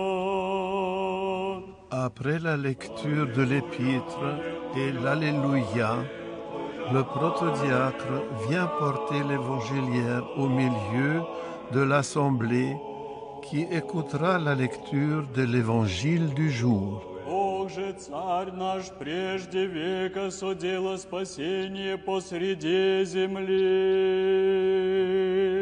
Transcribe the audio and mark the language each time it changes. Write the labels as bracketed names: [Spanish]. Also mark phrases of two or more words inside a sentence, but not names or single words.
[French] Après la lecture de l'épître et l'Alléluia, le protodiacre vient porter l'évangéliaire au milieu de l'assemblée qui écoutera la lecture de l'évangile du jour. [Church Slavic] Бог же, Царь наш, прежде века содело спасение посреди земли.